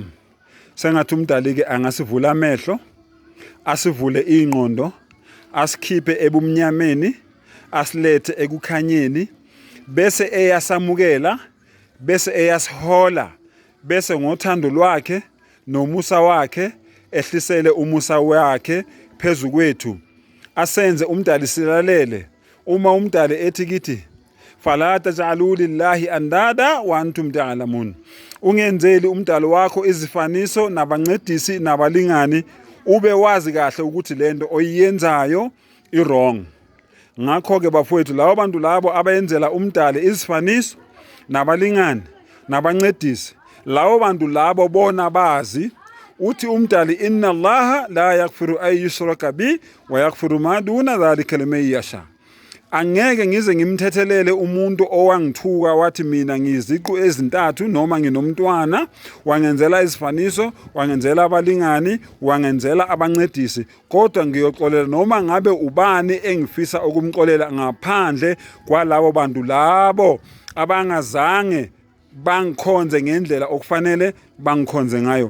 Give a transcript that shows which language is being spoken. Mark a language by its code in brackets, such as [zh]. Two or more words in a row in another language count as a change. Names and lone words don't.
[zu] Sengathi umdali-ke angasivula amehlo, asivule ingqondo, asikhiphe ebumnyameni, asilethe ekukhanyeni, bese eyasamukela, bese eyasihola, bese ngothando lwakhe nomusa wakhe ehlisele umusa wakhe phezu kwethu. Asenze umdali silalele. Uma umdali ethi kithi [ar] فلا تجعلوا لله أندادا وأنتم تعلمون, [zu] ungenzeli umdali wakho izifaniso nabancedisi nabalingani, ube wazi kahle ukuthi lento oyiyenzayo i-wrong. Ngakho-ke bafowethu, labo bantu labo abayenzela umdali izifaniso nabalingani nabancedisi, labo bantu labo bona bazi uthi umdali [ar] إن الله لا يغفر أن يشرك به ويغفر ما دون ذلك لمن يشاء. [zu] Angeke ngize ngimthethelele umuntu owangithuka wathi mina ngiyiziqu ezintathu noma nginomntwana, wangenzela izifaniso, wangenzela abalingani, wangenzela abancedisi, kodwa ngiyoxolela noma ngabe ubani engifisa ukumxolela ngaphandle kwalabo bantu labo abangazange bangikhonze ngendlela okufanele bangikhonze ngayo.